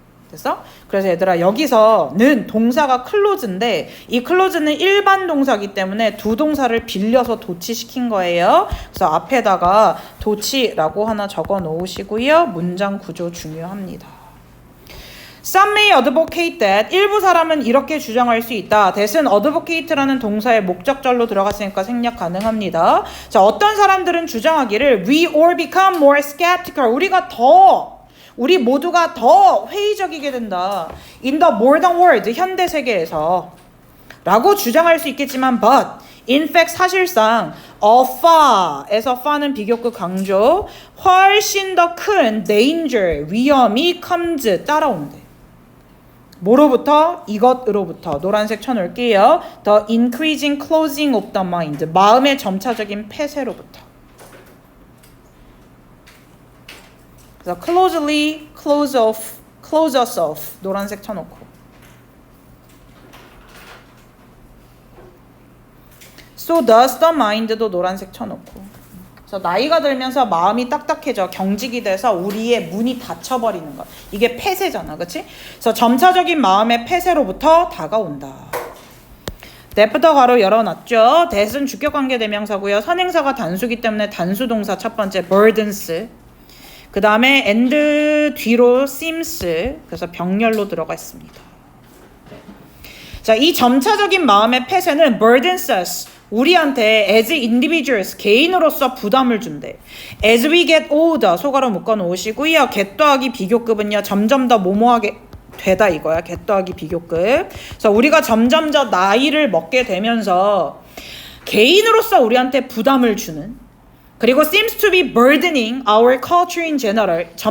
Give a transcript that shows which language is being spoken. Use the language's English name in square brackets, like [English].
[Korean] 됐어? 그래서 얘들아 여기서는 동사가 close인데 이 close는 일반 동사이기 때문에 두 동사를 빌려서 도치시킨 거예요. 그래서 앞에다가 도치라고 하나 적어 놓으시고요. 문장 구조 중요합니다. [English] Some may advocate that. [Korean] 일부 사람은 이렇게 주장할 수 있다. that은 advocate라는 동사의 목적절로 들어갔으니까 생략 가능합니다. 자, 어떤 사람들은 주장하기를 [English] we all become more skeptical. [Korean] 우리 모두가 더 회의적이게 된다. [English] In the modern world, [Korean] 현대 세계에서 라고 주장할 수 있겠지만 [English] but in fact [Korean] 사실상 far에서 far는 비교급 강조 훨씬 더 큰 danger, 위험이 comes 따라온대. 뭐로부터? 이것으로부터. 노란색 쳐놓을게요. [English] The increasing closing of the mind. [Korean] 마음의 점차적인 폐쇄로부터. 그래서 [English] closely, close us off. [Korean] 노란색 쳐놓고. [English] So does the mind도 [Korean] 노란색 쳐놓고. 그래서 나이가 들면서 마음이 딱딱해져 경직이 돼서 우리의 문이 닫혀버리는 것. 이게 폐쇄잖아, 그렇지? 그래서 점차적인 마음의 폐쇄로부터 다가온다. that부터 가로 열어놨죠. that은 주격관계 대명사고요. 선행사가 단수기 때문에 단수동사 첫 번째 burdens. 그 다음에 and 뒤로 seems. 그래서 병렬로 들어가 있습니다. 자, 이 점차적인 마음의 폐쇄는 [English] burdens us. [Korean] 우리한테 [English] as individuals [Korean] 개인으로서 부담을 준대. [English] As we get older [Korean] 소가로 묶어 놓으시고요. get 더하기 비교급은요 점점 더 뭐뭐하게 되다 이거야. get 더하기 비교급. 그래서 우리가 점점 더 나이를 먹게 되면서 개인으로서 우리한테 부담을 주는, 그리고 [English] seems to be burdening our culture in general.